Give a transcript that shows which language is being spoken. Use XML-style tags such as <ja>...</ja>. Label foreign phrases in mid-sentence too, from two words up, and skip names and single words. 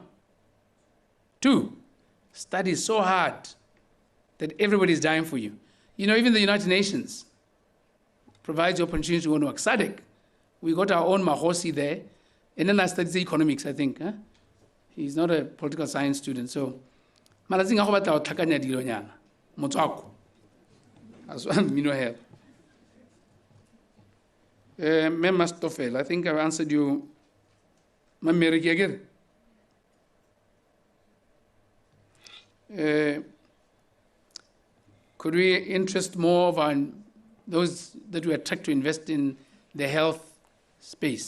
<en>2, study so hard that everybody is dying for you. You know, even the United Nations provides the opportunity to go to SADC. We got our own Mahosi there, and then I studied economics, I think. Huh? He's not a political science student, so</en> <tn>malazinga go batla go tlhakanya dilonyana motswako</tn> <en>as well, you know, help. Mem Mastofel, I think I've answered you. Mameriki again. Could we interest more of those that we attract to invest in the health space?</en>